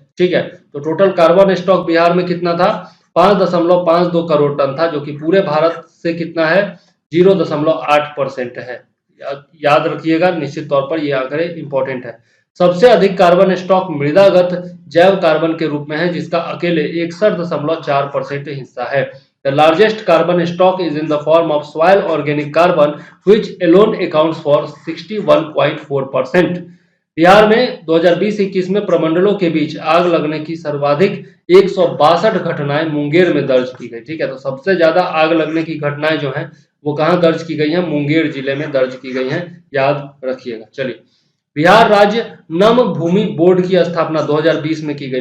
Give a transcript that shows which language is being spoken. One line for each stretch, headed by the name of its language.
Hindi: ठीक है, तो टोटल कार्बन स्टॉक बिहार में कितना था? 5.52 करोड़ टन था, जो कि पूरे भारत से कितना है? 0.8% है। याद रखिएगा, निश्चित तौर पर यह आंकड़े इंपॉर्टेंट है। सबसे अधिक कार्बन स्टॉक मृदागत जैव कार्बन के रूप में है, जिसका अकेले 61.4% हिस्सा है।
English: The largest carbon stock is in the form of soil organic carbon, which alone accounts for 61.4%.
Hindi: Bihar में 2020-21 में प्रमंडलों के बीच आग लगने की सर्वाधिक 162 घटनाएं मुंगेर में दर्ज की गई। ठीक है, तो सबसे ज्यादा आग लगने की घटनाएं जो हैं वो कहाँ दर्ज की गई है? मुंगेर जिले में दर्ज की गई है, याद रखिएगा। चलिए, बिहार राज्य नम भूमि बोर्ड की स्थापना 2020 में की गई।